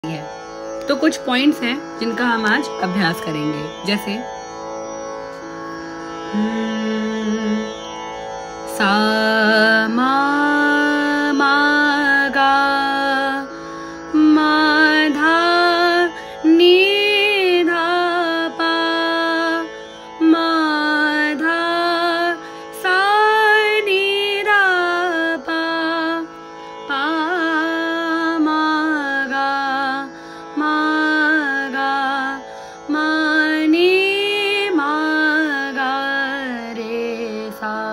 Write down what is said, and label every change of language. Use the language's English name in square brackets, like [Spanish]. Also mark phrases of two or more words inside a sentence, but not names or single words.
[Hindi] है। तो कुछ पॉइंट्स हैं जिनका हम आज अभ्यास करेंगे, जैसे सा मा मा गा मा धा नी धा पा मा धा सा नी धा पा पा मा गा मा नी मा गा रे सा